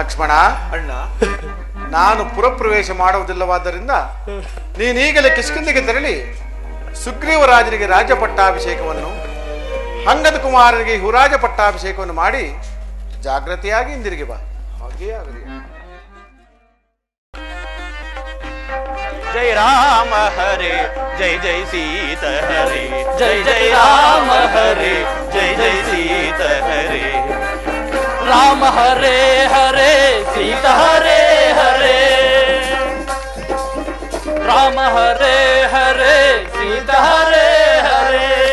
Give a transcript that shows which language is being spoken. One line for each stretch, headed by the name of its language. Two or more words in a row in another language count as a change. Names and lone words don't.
Kannada: ಅಣ್ಣ, ನಾನು ಪುರಪ್ರವೇಶ ಮಾಡುವುದಿಲ್ಲವಾದ್ದರಿಂದ ನೀನೀಗಲೇ ಕಿಷ್ಕಿಂಧೆಗೆ ತೆರಳಿ ಸುಗ್ರೀವರಾಜನಿಗೆ ರಾಜ್ಯ ಪಟ್ಟಾಭಿಷೇಕವನ್ನು, ಅಂಗದ ಕುಮಾರನಿಗೆ ಹುರಾಜ ಪಟ್ಟಾಭಿಷೇಕವನ್ನು ಮಾಡಿ ಜಾಗೃತಿಯಾಗಿ ಹಿಂದಿರುಗಿ ಬಾ. ಹಾಗೆಯೇ ಆಗಲಿ.
Hindi: जय राम हरे जय जय सीता हरे जय जय राम हरे जय जय सीता हरे राम हरे हरे सीता हरे हरे राम हरे हरे सीता हरे हरे